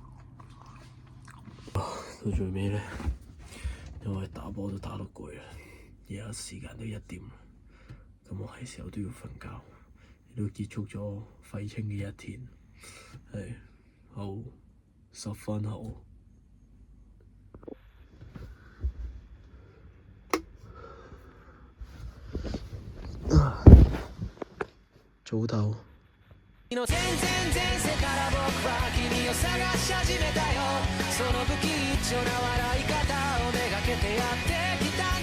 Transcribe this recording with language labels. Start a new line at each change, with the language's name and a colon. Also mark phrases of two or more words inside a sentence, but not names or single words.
Cantonese: 到最尾呢，因為打波都打到攰啦，而家時間都1點，咁我係時候都要瞓覺，亦都結束咗廢青嘅一天，係好十分好。早唞。
Japanese: 全然前世から僕は君を探し始めたよ。その不吉祥な笑い方をめがけてやってきた。